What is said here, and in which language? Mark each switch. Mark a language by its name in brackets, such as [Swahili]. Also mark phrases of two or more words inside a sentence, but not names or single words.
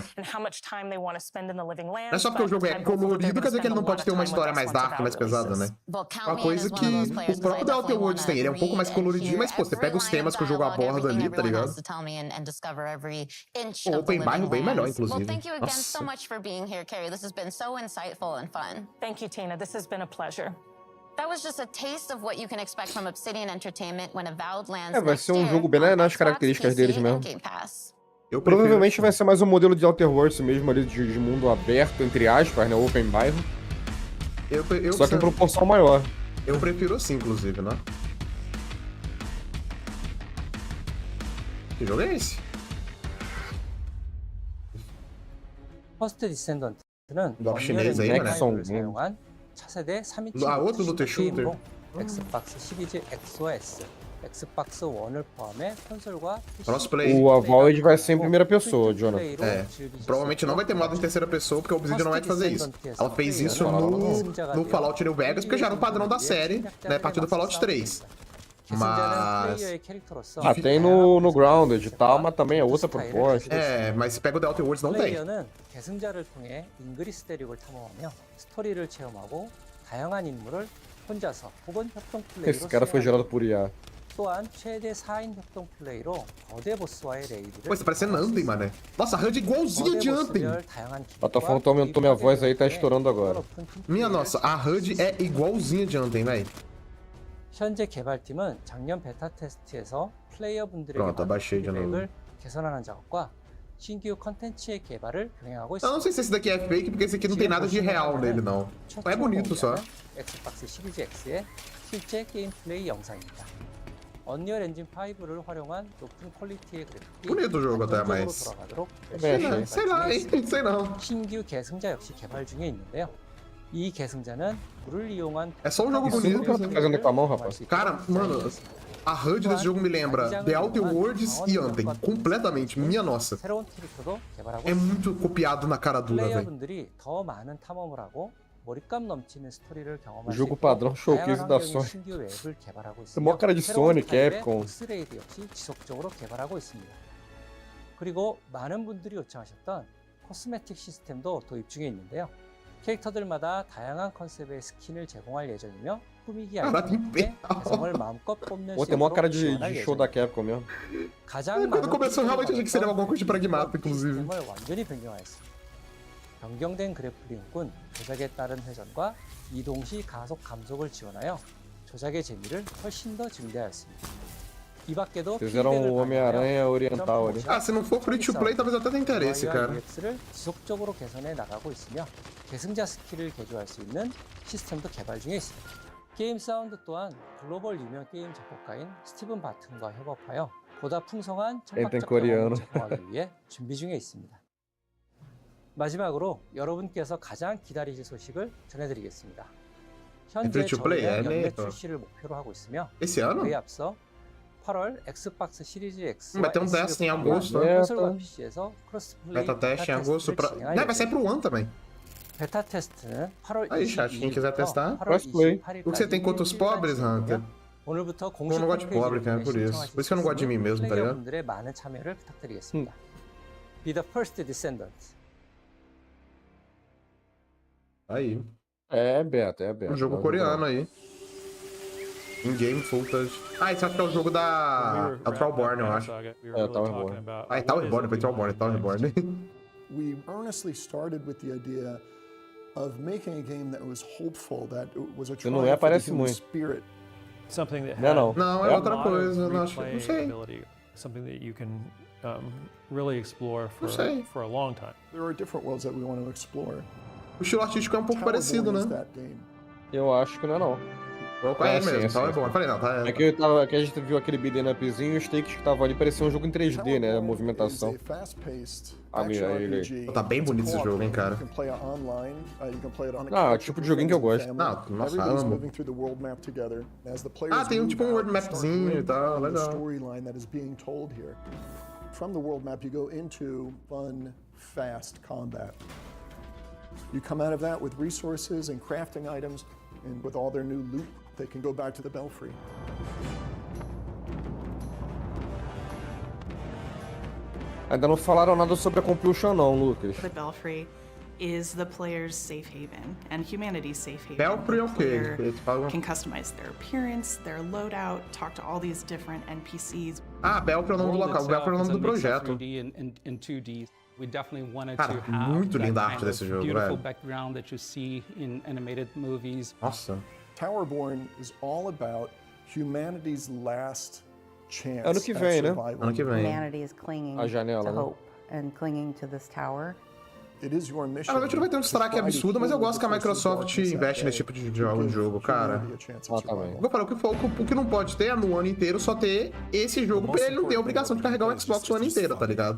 [Portuguese] Não é só porque o jogo é colorido, quer dizer que ele não pode ter uma história mais dark, mais pesada, né? Uma coisa que o próprio The Outer Worlds tem, ele é um pouco mais coloridinho, mas, pô, você pega os temas que o jogo aborda ali, tá ligado? O [English] Open Bar [Portuguese] é bem melhor, inclusive. Nossa. [English] Thank you, Tina. This has been a pleasure. That was just a taste of what you can expect from Obsidian Entertainment when Avowed lands [Portuguese] Vai ser um jogo bem nas características deles mesmo. Eu Provavelmente vai ser mais um modelo de Outer Worlds mesmo ali, de mundo aberto, entre aspas, né? Open bairro. Só que em proporção maior. Eu prefiro assim, inclusive, né? Que jogo é esse? [Korean] 퍼스트 디센던트는 [Portuguese] 너 chinês aí, mano. [Korean] 사용한 차세대 3인칭 [Portuguese] outro [English] looter shooter. [Korean] 엑스박스 시리즈 X/S, 엑스박스 1을 포함해 콘솔과 [Portuguese] Crossplay. O Avowed vai ser em primeira pessoa, Jonathan. Provavelmente não vai ter modo em terceira pessoa, porque a Obsidian não é de fazer isso. Ela fez isso no Fallout New Vegas, porque já era um padrão da série, né? A partir do Fallout 3. Mas... tem no Grounded e tal, mas também é outra proposta. Mas se pega o The Outer Worlds, não tem. [Korean] 계승자를 통해 잉그리스 대륙을 탐험하며 스토리를 체험하고 다양한 인물을 혼자서 혹은 협동 플레이로 [Portuguese] Esse cara foi gerado por IA. [Korean] 또한 최대 4인 협동 플레이로 거대 보스와의 레이드를 [Portuguese] Pô, isso tá parecendo Anthem, mano. Nossa, a HUD é igualzinha de Anthem. A tua fonte aumentou minha voz aí, tá estourando agora. Minha nossa, a HUD é igualzinha de Anthem, velho. [Korean] 현재 개발팀은 작년 베타 테스트에서 플레이어분들에게 [Portuguese] Pronto, abaixei de novo. [Korean] 피드백을 개선하는 작업과 신규 컨텐츠의 개발을 병행하고 [Portuguese] Eu não sei se esse daqui é fake, porque esse aqui não tem nada de real nele, não. É bonito só. [Korean] 엑스박스 시리즈 X의 실제 게임 플레이 영상입니다. 언리얼 엔진 5를 활용한 높은 퀄리티의 그래픽이 [Portuguese] Bonito o jogo até, mas... [Korean] 돌아가도록 [Portuguese] Sei lá, hein? Sei não. [Korean] 신규 계승자 역시 개발 중에 있는데요. 이 계승자는 물을 이용한 [Portuguese] É só um jogo bonito. Fazendo com a mão, rapaz. Cara, mano, a HUD desse jogo me lembra The Outer Worlds e Anthem. Completamente, minha nossa. [Korean] 새로운 캐릭터도 개발하고 [Portuguese] É muito copiado na cara dura, velho. [Korean] 플레이어분들이 더 많은 탐험을 하고 몰입감 넘치는 스토리를 경험할 수 [Portuguese] Jogo [Korean] 있고 [Portuguese] padrão showcase da [Korean] 다양한 [Portuguese] Sony. [Korean] 신규 웹을 개발하고 [Portuguese] Tem mó cara de Sony, [Korean] 타입의 [Portuguese] Capcom. [Korean] 복스레이드 역시 지속적으로 개발하고 있습니다. 그리고 많은 분들이 요청하셨던 코스메틱 시스템도 도입 중에 있는데요. 캐릭터들마다 다양한 컨셉의 스킨을 제공할 예정이며 꾸미기 아이템의 개성을 마음껏 뽐낼 [Portuguese] Pô, [Korean] 수 [Portuguese] tem mó [Korean] 있도록 [Portuguese] cara de [Korean] 지원할 [Portuguese] show da [Korean] 예정입니다. [Portuguese] Capcom mesmo. [Korean] 가장 [Portuguese] Quando começou, realmente achei que seria alguma coisa de pragmático, inclusive. [Korean] 시스템을 완전히 변경하였습니다. 변경된 그래플링은 조작에 따른 회전과 이동 시 가속 감속을 지원하여 조작의 재미를 훨씬 더 증대하였습니다. 이 밖에도 [Portuguese] Fizeram o Homem-Aranha oriental ali. Se não for [English] free to play, [Portuguese] talvez até tenha interesse, cara. [Korean] UX를 지속적으로 개선해 나가고 있으며 계승자 스킬을 개조할 수 있는 시스템도 개발 중에 있습니다. 게임 사운드 또한 글로벌 유명 게임 작곡가인 스티븐 바튼과 협업하여 보다 풍성한 청각적 경험을 제공하기 위해 준비 중에 있습니다. 마지막으로 여러분께서 가장 기다리실 소식을 전해드리겠습니다. 현재 저희는 연내 출시를 목표로 하고 있으며 그에 앞서 8월 엑스박스 시리즈 X와 [Portuguese] Vai ter teste em agosto. Beta teste em agosto. Vai sair pro One também. [Korean] 베타 테스트는 8월 [Portuguese] Aí, chat, quem quiser testar, [Korean] 8월 28일까지 [Portuguese] o que você tem contra os pobres, Hunter? [Korean] 오늘부터 [Portuguese] Eu [Korean] 공식 [Portuguese] não gosto de pobre, cara, por isso. Por isso que eu não gosto de mim mesmo, tá ligado? [Korean] 분들의 많은 참여를 부탁드리겠습니다. [English] Be the first descendant. [Portuguese] Aí. É beta, é beta. Um jogo coreano aí. [English] In-game footage. [Portuguese] Ah, esse acho que é o jogo da... É o Trollborn, eu acho. É, Towerborn. Ah, é Towerborn, foi Trollborn, é Towerborn. [English] We earnestly started with the idea of making a game that was hopeful, that was a [Portuguese] Não é, parece muito. [English] spirit. Something that [Portuguese] Não, não, é outra coisa, não acho, não sei. [English] Something that you can really explore for a long time. There are different worlds that we want to explore. [Portuguese] O estilo artístico é um pouco parecido, né? Eu acho que não é não. É mesmo, Towerborn. Falei, não, tá... É que, que a gente viu aquele beat'em upzinho e os takes que estavam ali pareciam um jogo em 3D, né? A movimentação. Ah, ele... Tá bem bonito esse jogo, hein, cara. Ah, é o tipo de joguinho que eu gosto. Não, nossa, amo. Ah, tem tipo um world mapzinho e tal, legal. [English] From the world map you go into fun, fast combat. You come out of that with resources and crafting items, and with all their new loot, they can go back to the Belfry. [Portuguese] Ainda não falaram nada sobre a Compulsion não, Lucas. [English] The Belfry is the player's safe haven and humanity's safe haven. [Portuguese] Belfry é o quê? [English] Can customize their appearance, their loadout, talk to all these different NPCs. [Portuguese] Ah, Belfry é o nome do local, Belfry é o nome do projeto. [English] We definitely wanted [Portuguese] Cara, [English] to have [Portuguese] muito linda a [English] that [Portuguese] arte [English] kind [Portuguese] desse [English] of [Portuguese] jogo, [English] beautiful [Portuguese] velho. [English] background that you see in animated movies. [Portuguese] Nossa. [English] Towerborn is all about humanity's last chance. [Portuguese] Ano que vem, né? Ano que vem. [English] Humanity is clinging [Portuguese] A janela, [English] to [Portuguese] né? [English] hope and clinging to this tower. It is your mission. [Portuguese] Realmente não vai ter um destaque absurdo, mas eu gosto que a Microsoft investe nesse tipo de jogo, cara. Ah, também. Eu falei, o que não pode ter é no ano inteiro só ter esse jogo, pra ele não ter a obrigação de carregar o Xbox o ano inteiro, tá ligado?